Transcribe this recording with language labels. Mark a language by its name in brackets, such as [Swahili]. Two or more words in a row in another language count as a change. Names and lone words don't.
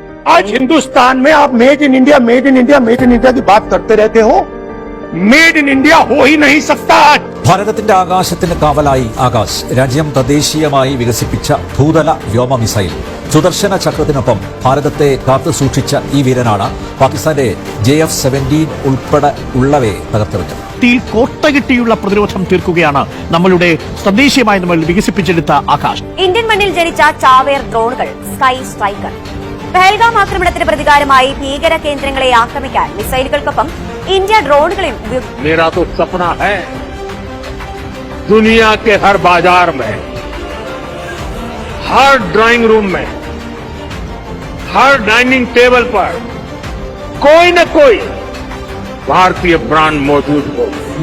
[Hindi] आज हिंदुस्तान में आप [English] Made in India, Made in India, Made in India [Hindi] की बात करते रहते हो, [English] Made in India [Hindi] हो ही नहीं सकता। [Malayalam] ഭാരതത്തിന്റെ ആകാശത്തിന് കാവലായി ആകാശ് രാജ്യം തദ്ദേശീയമായി വികസിപ്പിച്ച ഭൂതല വ്യോമ മിസൈൽ സുദർശന ചക്രത്തിനൊപ്പം ഭാരതത്തെ കാത്തു സൂക്ഷിച്ച ഈ വീരനാണ് പാകിസ്ഥാന്റെ JF-17 ഉൾപ്പെടെ ഉള്ളവയെ തകർത്തെറിഞ്ഞത്. കോട്ടകിട്ടിയുള്ള പ്രതിരോധം തീർക്കുകയാണ് നമ്മളുടെ തദ്ദേശീയമായി നമ്മൾ വികസിപ്പിച്ചെടുത്ത ആകാശ്. ഇന്ത്യൻ മണ്ണിൽ ജനിച്ച ചാവേർ ഡ്രോണുകൾ സ്കൈ സ്ട്രൈക്കർ. പഹൽഗാം ആക്രമണത്തിന് പ്രതികാരമായി ഭീകര കേന്ദ്രങ്ങളെ ആക്രമിക്കാൻ മിസൈലുകൾക്കൊപ്പം ഇന്ത്യ ഡ്രോണുകളെയും [Hindi] मेरा तो सपना है दुनिया के हर बाजार में, हर [English] drawing room [Hindi] में, हर [English] dining table [Hindi] पर कोई न कोई भारतीय ब्रांड मौजूद हो।